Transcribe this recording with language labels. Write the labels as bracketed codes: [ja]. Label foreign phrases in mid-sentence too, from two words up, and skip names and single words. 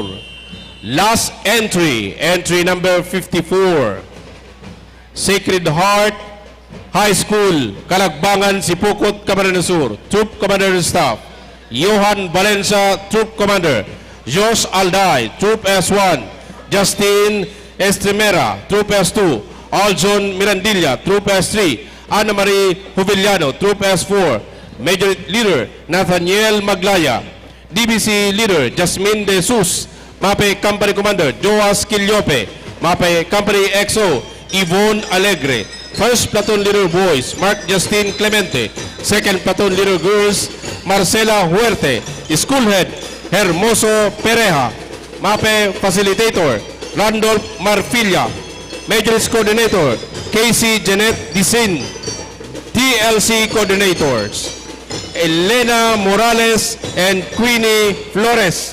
[en] Last entry, entry number 54, Sacred Heart High School, Kalagbangan, Sipukot, Camarines Sur. Troop Commander and Staff, Johan Valencia, Troop Commander. Jos Alday, Troop S1. Justin Estremera, Troop S2. Aljon Mirandilla, Troop S3. Ana Marie Juvillano, Troop S4. Major Leader Nathaniel Maglaya. DBC Leader Jasmine De Jesus. MAPEH Company Commander Joas Quillope. MAPEH Company XO Yvonne Alegre. First Platoon Leader Boys Mark Justin Clemente. Second Platoon Leader Girls Marcela Huerte. School Head Hermoso Pereja. MAPEH Facilitator Randolph Marfilla. Majors Coordinator Casey Jeanette Disin. TLC Coordinators Elena Morales and Queenie Flores.